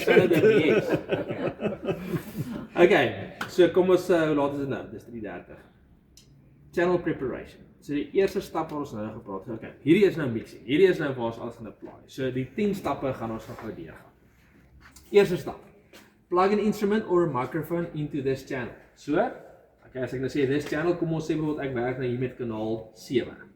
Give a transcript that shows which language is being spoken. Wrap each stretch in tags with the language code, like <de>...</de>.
<af>Stel het. dit in, yes. Okay, so kom ons, hoe laat is dit nou? Dis 3:30.</af> <en>Channel preparation.</en> <af>So die eerste stap waar ons nou gepraat het, okay, hierdie is nou mixing. Hierdie is nou waar ons alles gaan apply. So die 10 stappe gaan ons gou deurgaan. Eerste stap.</af> <en>Plug an instrument or a microphone into this channel.</en> <af>So, okay, as ek nou sê</af> <en>this channel,</en> <af>kom ons sê bijvoorbeeld ek werk nou hier met kanaal 7.</af>